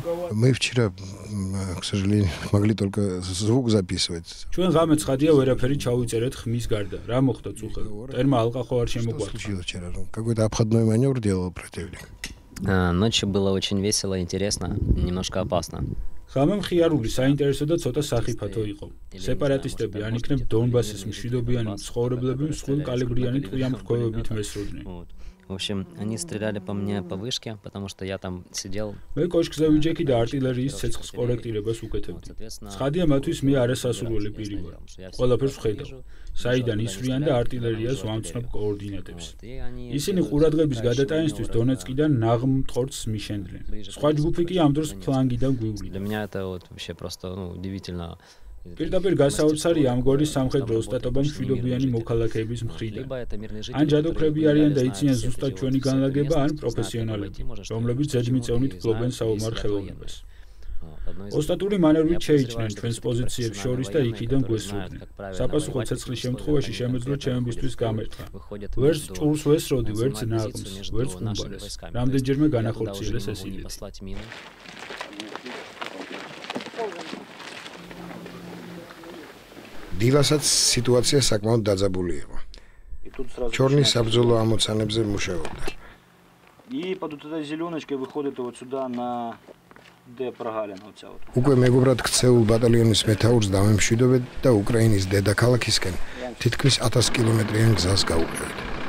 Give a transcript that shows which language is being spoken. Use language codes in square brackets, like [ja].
[ru] Мы вчера, к сожалению, могли только звук записывать. [ka] ჩვენ ღამე ცხადია ვერაფერი ჩავიწერეთ ხმის გარდა. რა მოხდა წუხელ? ტერმა ალყა ხო არ შემოგვარდა. [ru] Какой-то обходной маневр делал противник. Ночью было очень весело, интересно, немножко опасно. [ka] ღამე მხიარული, საინტერესო და ცოტა სახიფათო იყო. სეპარატისტები ან იქნებ დონბასის მშვიდობიანი ცხოვრებლები მსხვილ კალიბრიანი ტყვიამფრქვევებით მესროდნენ. [ru] В общем, они стреляли по мне по вышке, потому что я там сидел. [ka] მე კოშკზე ვიჯექი და артиллерიის ცეცხლის კორექტირებას უკეთებდი. ცხადია მათთვის მე არასასურველი პირი ვარ. ყველაფერს ვხედავ. საიდან ისვრიან და артиллериას ვამცნობ კოორდინატებს. ისინი ყურადღების გადატანისთვის დონეცკიდან ნაღმ მტყორცს მიშენდნენ. სხვა ჯგუფი კი ამ დროს ფლანგიდან გვივლიდა. [ru] Для меня это вот вообще просто удивительно. [ka] პირდაპირ გასაოცარი ამგვარი სამხედრო ოსტატობა მშვიდობიანი მოქალაქეების მხრიდან. ან ჯადოქრები არიან და იციან ზუსტად ჩვენი განლაგება, ან პროფესიონალები, რომლებიც ზედმიწევნით ფლობენ საომარ ხელოვნებას. ოსტატური მანევრით შეიჭნენ ჩვენს პოზიციებს შორის და იქიდან გვესროდნენ. საპასუხო ცეცხლის შემთხვევაში შემეძლო ჩემებისთვის გამერტყა. ვერც ჭურს ვესროდი, ვერც ნაღმს, ვერც ყუმბარეს. რამდენჯერმე განახორციელეს ეს ილეთი. დილასაც სიტუაცია საკმაოდ დაძაბული იყო. ჩორნი საბრძოლო ამოცანებზე მუშაობდა. [ru] И под вот этой зеленочкой выходит вот сюда на Д прогалина вот вот. [ka] უკვე მეგობრად ქცეულ ბატალიონის მეთაურს დამემშვიდობეთ და უკრაინის დედაქალაქისკენ თითქმის 1000 კილომეტრიან გზას გაუყევით.